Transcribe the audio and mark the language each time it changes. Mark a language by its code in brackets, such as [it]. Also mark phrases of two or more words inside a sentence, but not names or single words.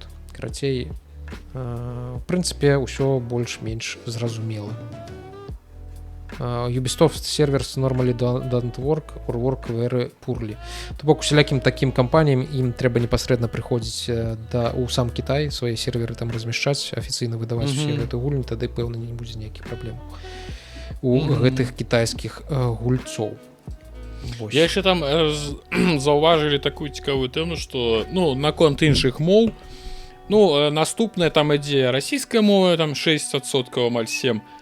[be] Карацей, в прынцыпе, ўсё больш-менш зразумела. [en] Ubisoft servers normally don't work or work very poorly. [be] То бок усялякім такім кампаніям ім трэба непасрэдна прыходзіць у сам Кітай, свае серверы там размяшчаць, афіцыйна выдаваць усе гэты гульні, тады пэўна не будзе ніякіх праблем у гэтых кітайскіх гульцоў. Я яшчэ там заўважылі такую цікавую тэму, што наконт іншых моў, наступная там ідзе расійская мова, там 6%, амаль 7%.